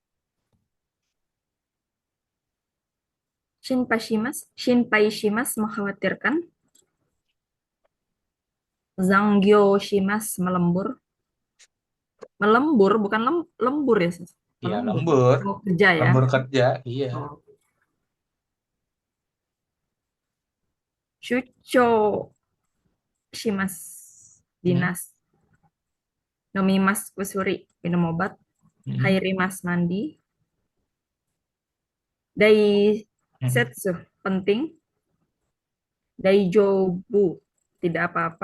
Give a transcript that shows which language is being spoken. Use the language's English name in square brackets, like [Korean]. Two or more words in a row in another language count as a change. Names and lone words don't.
[Japanese] 心配します mengkhawatirkan. 残業します melembur. [Indonesian] Melembur bukan lembur ya, Sis? Ya, Melembur. lembur. Mau kerja ya. Lembur kerja, iya. [Japanese] Oh. 出張します Hmm, [Indonesian] dinas. [Japanese] 飲みます 薬 [Indonesian] minum obat. hmm, [Japanese] Hairimas mandi. Dai hmm, [Indonesian] setsu penting. Daijobu tidak apa-apa.